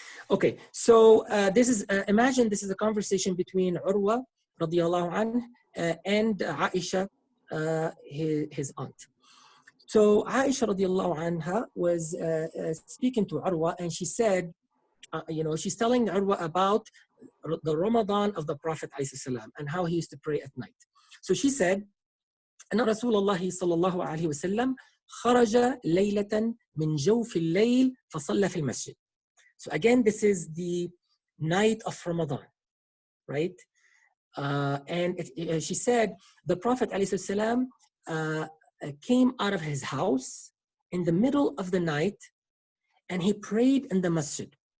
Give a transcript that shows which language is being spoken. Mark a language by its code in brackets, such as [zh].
[en] Okay, so this is imagine this is a conversation between Urwa radiallahu anh and Aisha, his aunt. So Aisha radiallahu anha was speaking to Urwa, and she said, she's telling Urwa about the Ramadan of the Prophet ﷺ and how he used to pray at night. [ar] So she said, أن رسول الله صلى الله عليه وسلم خرج ليلة من جوف الليل فصلى في المسجد. [en] So again, this is the night of Ramadan, right? And she said, the Prophet ﷺ came out of his house in the middle of the night and he prayed in the masjid.